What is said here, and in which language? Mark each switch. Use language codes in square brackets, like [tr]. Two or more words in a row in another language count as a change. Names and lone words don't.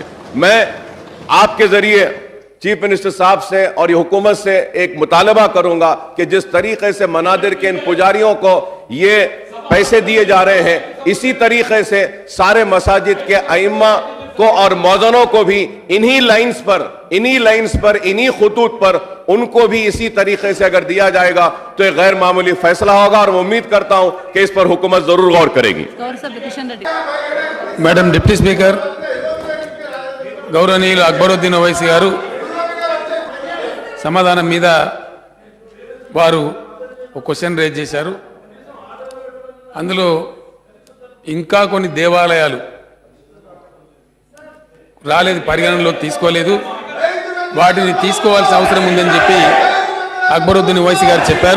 [ur] میں آپ کے ذریعے چیف منسٹر صاحب سے اور یہ حکومت سے ایک مطالبہ کروں گا کہ جس طریقے سے منادر کے ان پجاریوں کو یہ پیسے دیے جا رہے ہیں، اسی طریقے سے سارے مساجد کے ائمہ کو اور موذنوں کو بھی انہی لائنز پر انہی خطوط پر ان کو بھی اسی طریقے سے اگر دیا جائے گا تو ایک غیر معمولی فیصلہ ہوگا، اور میں امید کرتا ہوں کہ اس پر حکومت ضرور غور کرے گی۔ [en] Madam Deputy Speaker [te] గౌరవనీయులు అక్బరుద్దీన్ ఓవైసీ గారు సమాధానం మీద వారు ఒక [en] question raise [te] చేశారు. అందులో ఇంకా కొన్ని దేవాలయాలు రాలేదు, పరిగణనలోకి తీసుకోలేదు, వాటిని తీసుకోవాల్సిన అవసరం ఉందని చెప్పి అక్బరుద్దీన్ ఓవైసీ గారు చెప్పారు.